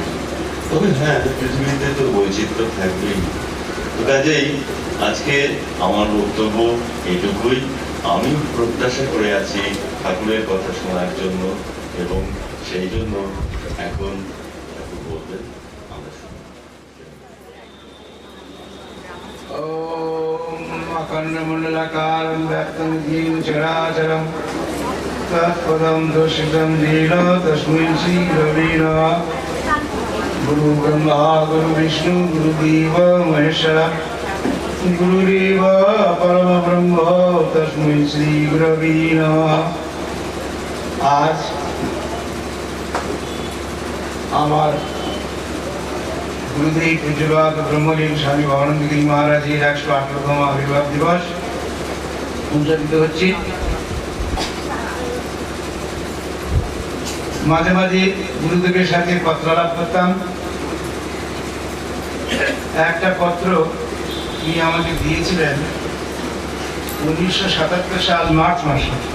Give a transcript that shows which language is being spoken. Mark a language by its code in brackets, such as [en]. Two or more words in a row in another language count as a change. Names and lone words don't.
[bn] তবে হ্যাঁ, পৃথিবীতে তো বৈচিত্র্য থাকবেই। কাজেই আজকে আমার বক্তব্য এইটুকুই। আমি প্রত্যাশা করে আছি ঠাকুরের কথা শোনার জন্য, এবং সেই জন্য এখন ঠাকুর বলবেন আমরা শুনি। [sa] अखण्डमण्डलाकारं व्याप्तं येन चराचरं तत्पदं दर्शितं येन तस्मै श्रीगुरवे नमः। गुरु ब्रह्मा गुरु विष्णु गुरुदेव महेश्वर गुरुदेव परम ब्रह्म तस्मै श्रीगुरवे नमः। [bn] आज আমার গুরুদেব পূজ্যপাদ ব্রহ্মলীন স্বামী ভবানন্দ গিরি মহারাজের 118তম আবির্ভাব দিবস উদযাপিত হচ্ছে। মাঝে মাঝে গুরুদেবের সাথে পত্রালাপ করতাম। একটা পত্র তিনি আমাকে দিয়েছিলেন 1977 সাল মার্চ মাসে।